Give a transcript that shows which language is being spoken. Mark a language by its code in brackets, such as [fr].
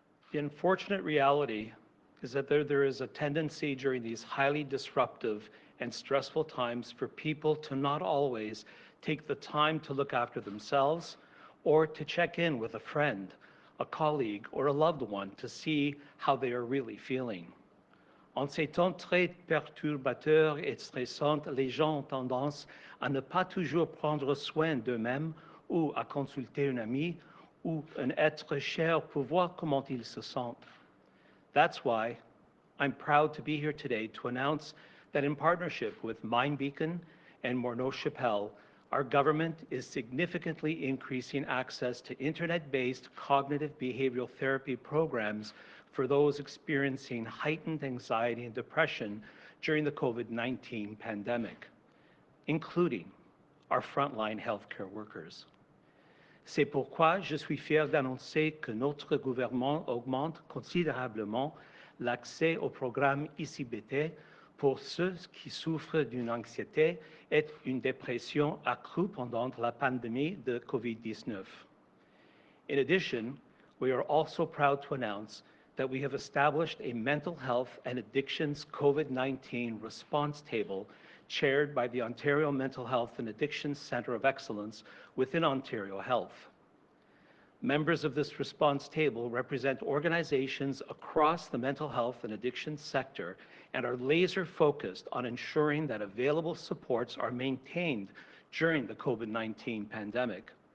[en] The unfortunate reality is that there is a tendency during these highly disruptive and stressful times for people to not always take the time to look after themselves or to check in with a friend, a colleague, or a loved one to see how they are really feeling. [fr] En ces temps très perturbateurs et stressants, les gens ont tendance à ne pas toujours prendre soin d'eux-mêmes ou à consulter un ami ou un être cher pour voir comment ils se sentent. [en] That's why I'm proud to be here today to announce that in partnership with MindBeacon and Morneau-Chapelle, our government is significantly increasing access to internet-based cognitive behavioral therapy programs for those experiencing heightened anxiety and depression during the COVID-19 pandemic, including our frontline healthcare workers. [fr] C'est pourquoi je suis fier d'annoncer que notre gouvernement augmente considérablement l'accès au programme ICBT pour ceux qui souffrent d'une anxiété et une dépression accrue pendant la pandémie de COVID-19. [en] In addition, we are also proud to announce that we have established a mental health and addictions COVID-19 response table chaired by the Ontario Mental Health and Addictions Centre of Excellence within Ontario Health. Members of this response table represent organizations across the mental health and addiction sector and are laser focused on ensuring that available supports are maintained during the COVID-19 pandemic.